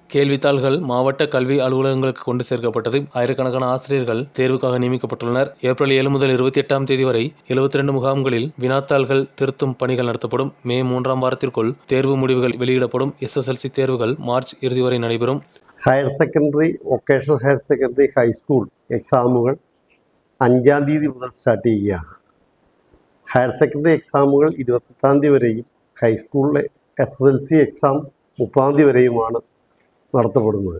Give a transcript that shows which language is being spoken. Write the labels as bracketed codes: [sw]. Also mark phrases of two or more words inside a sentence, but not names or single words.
[ta] கேள்வித்தாள்கள் மாவட்ட கல்வி அலுவலகங்களுக்கு கொண்டு சேர்க்கப்பட்டது. ஆயிரக்கணக்கான ஆசிரியர்கள் தேர்வுக்காக நியமிக்கப்பட்டுள்ளனர். ஏப்ரல் 7 முதல் 28ஆம் தேதி வரை 72 முகாம்களில் வினாத்தாள்கள் திருத்தும் பணிகள் நடத்தப்படும். மே 3ஆம் வாரத்திற்குள் தேர்வு முடிவுகள் வெளியிடப்படும். SSLC தேர்வுகள் மார்ச் இறுதி வரை நடைபெறும். [en] higher secondary, vocational higher secondary, [ml] ഹൈസ്കൂൾ എക്സാമുകൾ 5ആം തീയതി മുതൽ സ്റ്റാർട്ട് ചെയ്യുകയാണ്. [en] higher secondary exams [ml] 28ആം തീയതി വരെയും ഹൈസ്കൂളിലെ SSLC എക്സാം 30ആം തീയതി വരെയുമാണ് നടത്തപ്പെടുന്നത്.